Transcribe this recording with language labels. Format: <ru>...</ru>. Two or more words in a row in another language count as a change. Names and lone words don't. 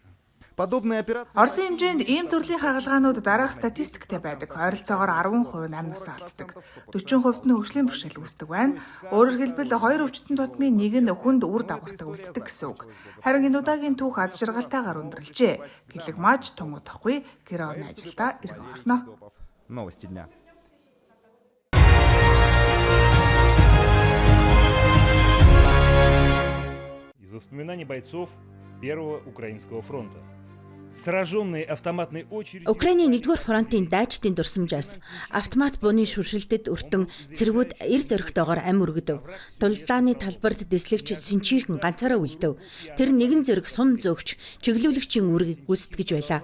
<mn>Орсын хэмжээнд ийм төрлийн хагалгаанууд дараах статистиктэй байдаг. Ойролцоогоор 10% амь насаа алддаг. 40% нь хөгжлийн бэрхшээл үүсдэг байна. Өөрөөр хэлбэл 2 өвчтөн тутмын нэг нь хүнд үр дагавартай үлддэг гэсэн үг. Харин энэ удаагийн түүх аз жаргалтайгаар өндөрлжээ. Гэлэгмаач тун удахгүй гэр орны ажилдаа иргэн орно.</mn> <ru>Из воспоминаний бойцов Первого Украинского фронта. Сраженные автоматной очередью.</ru> <mn>Украиний 1-р фронтын дайчдын дурсамжаас автомат бууны шүршилтэд өртөн цэргүүд эр зөрөгтэйгээр ам өргөдөв. Дулааны талбарт дэслэгч сэнчийхэн ганцаараа үлдэв. Тэр нэгэн зэрэг сум зөөгч чиглүүлэгчийн үргийг гүйцэтгэж байлаа.</mn>